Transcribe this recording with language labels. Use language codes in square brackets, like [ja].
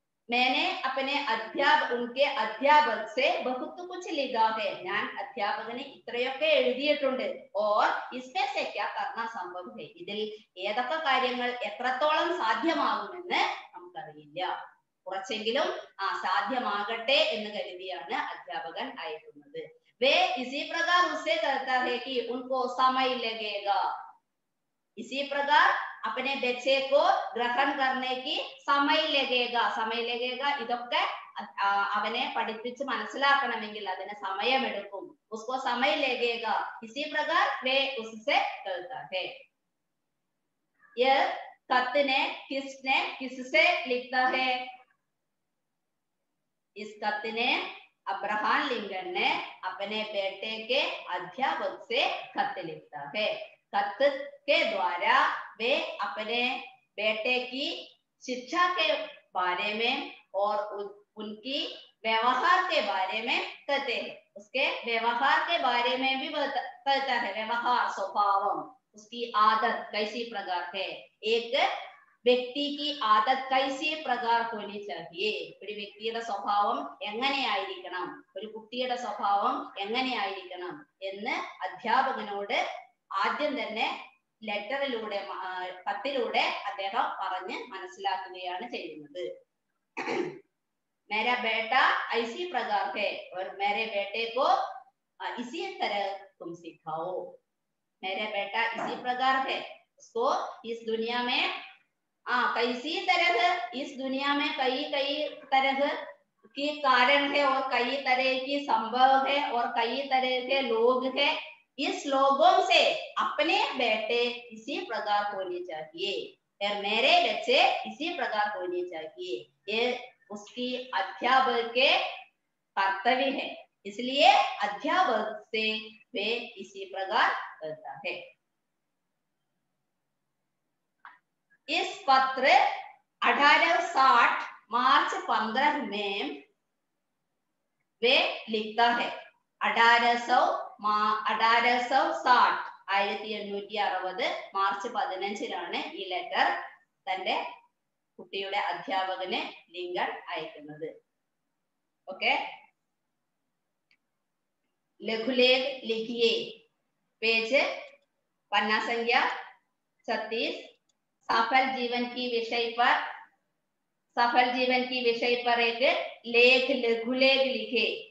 [hi] मैंने अपने उनके अध्यापक से बहुत कुछ लिखा है, [ml] ഞാൻ അധ്യാപകന് ഇത്രയൊക്കെ എഴുതിയിട്ടുണ്ട്. [hi] और इसमें से क्या करना संभव है, [ml] ഇതിൽ ഏതൊക്കെ കാര്യങ്ങൾ എത്രത്തോളം സാധ്യമാകുമെന്ന് നമുക്കറിയില്ല. കുറച്ചെങ്കിലും സാധ്യമാകട്ടെ എന്ന് കരുതിയാണ് അധ്യാപകൻ അയക്കുന്നത്. [hi] वे इसी प्रकार उससे कहता है कि उनको समय लगेगा, इसी प्रकार अपने बच्चे को ग्रहण करने की समय लगेगा. [ml] ഇതൊക്കെ അവനെ പഠിപ്പിച്ച് മനസ്സിലാക്കണമെങ്കിൽ അതിന് സമയമെടുക്കും. [hi] उसको समय लगेगा, इसी प्रकार वे उससे कहता है. यह खत ने किससे लिखता है, इस खत ने अब्राहम लिंकन ने अपने बेटे के अध्यापक से खत लिखता है. खत के द्वारा वे अपने बेटे की शिक्षा के बारे में और उनकी व्यवहार के बारे में कहते हैं. उसके व्यवहार के बारे में भी कहता है. व्यवहार स्वभावम, उसकी आदत कैसी प्रकार है, एक വ്യക്തി की आदत कैसी प्रकार होनी चाहिए, [ml] ഒരു വ്യക്തിയുടെ സ്വഭാവം എങ്ങനെയായിരിക്കണം, ഒരു കുട്ടിയുടെ സ്വഭാവം എങ്ങനെയായിരിക്കണം എന്ന് അധ്യാപകനോട് ആദ്യം തന്നെ ലെറ്ററിലൂടെ കത്തിലൂടെ അദ്ദേഹം പറഞ്ഞ് മനസ്സിലാക്കുകയാണ് ചെയ്യുന്നത്. [hi] मेरा बेटा ऐसी प्रकार है और मेरे बेटे को इसी तरह तुम सिखाओ. मेरा बेटा इसी प्रकार है उसको इस दुनिया में कैसी तरह, इस दुनिया में कई कई तरह के कारण है और कई तरह की संभव है और कई तरह के लोग हैं। इस लोगों से अपने बेटे इसी प्रकार होने चाहिए और मेरे बच्चे इसी प्रकार होने चाहिए, ये उसकी अध्यापक के कर्तव्य है। इसलिए अध्यापक से वे इसी प्रकार करता है। इस पत्र 1860 मार्च 15 में वे लिखता है। [ml] 1860 1860 മാർച്ച് 15 ഈ ലെറ്റർ തന്റെ കുട്ടിയുടെ അധ്യാപകന് ലിങ്കൺ അയക്കുന്നത്. [hi] ഓക്കെ, लघुलेख लिखिए, पेज पन्ना संख्या 36, सफल जीवन की विषय पर, सफल जीवन की विषय पर एक लेख लघुलेख लिखे।